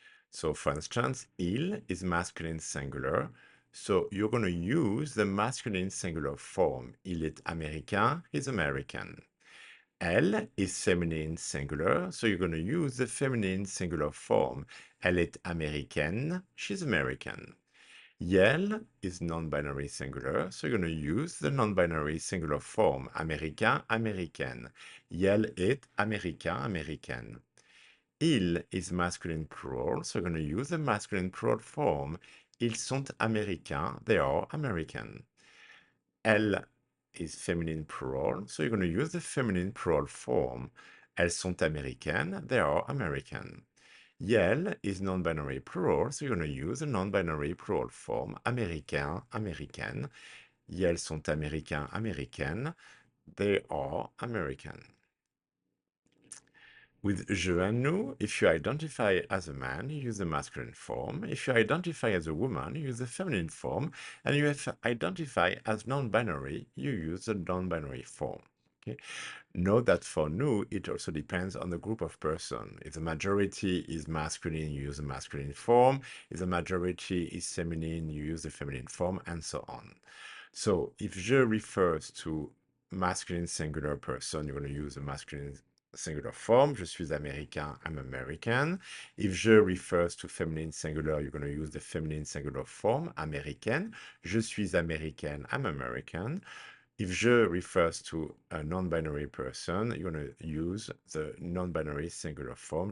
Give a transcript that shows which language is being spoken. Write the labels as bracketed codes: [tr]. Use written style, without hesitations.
[en] So for instance, il is masculine singular, so you're going to use the masculine singular form. [fr] Il est américain, [en] he's American. Elle is feminine singular, so you're going to use the feminine singular form. [fr] Elle est américaine, [en] she's American. Yel is non-binary singular, so you're going to use the non-binary singular form, américain, américaine. [fr] Yel est américain, américaine. [en] Il is masculine plural, so you're going to use the masculine plural form. [fr] Ils sont américains, [en] they are American. Elle is feminine plural, so you're going to use the feminine plural form. [fr] Elles sont américaines, [en] they are American. Yel is non-binary plural, so you're going to use a non-binary plural form, américain, américaine. [fr] Yels sont américains, américaines. [en] They are American. With je and nous, if you identify as a man, you use the masculine form. If you identify as a woman, you use the feminine form. And if you identify as non-binary, you use the non-binary form. Okay? Note that for nous, it also depends on the group of person. If the majority is masculine, you use the masculine form. If the majority is feminine, you use the feminine form, and so on. So if je refers to masculine singular person, you're going to use the masculine singular form. [fr] Je suis américain, [en] I'm American. If je refers to feminine singular, you're going to use the feminine singular form, américaine. [fr] Je suis américaine, [en] I'm American. If je refers to a non-binary person, you're going to use the non-binary singular form.